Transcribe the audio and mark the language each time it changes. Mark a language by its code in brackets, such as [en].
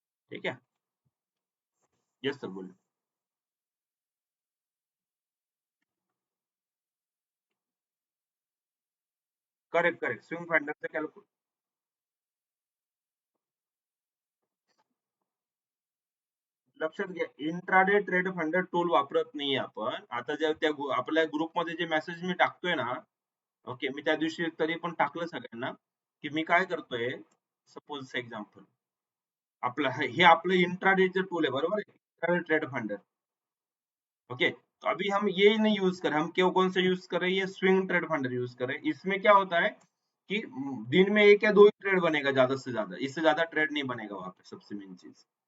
[hi] ठीक है। Yes sir, बोलिए। करेक्ट करेक्ट, स्विंग फाइंडर से कैलकुलेट। [mr] लक्षात घ्या, इंट्राडे ट्रेड फंडर टूल वापरत नाही आपण आता, ज्या त्या आपल्या ग्रुपमध्ये जे मेसेज मी टाकतोय ना, ओके, मी त्या दिवशी तरी पण टाकलं सगळ्यांना, की मी काय करतोय, सपोज एक्झाम्पल, आपलं हे आपलं इंट्राडेचं टूल है, बरोबर है, इंट्राडे ट्रेड फंडर। [hi] ओके, तो अभी हम ये नहीं यूज कर रहे, हम क्यों कौन से यूज कर रहे हैं, ये स्विंग ट्रेड फंडर यूज कर रहे हैं। इसमें क्या होता है कि दिन में एक या दो ही ट्रेड बनेगा ज्यादा से ज्यादा, इससे ज्यादा ट्रेड नहीं बनेगा वहां पे, सबसे मेन चीज।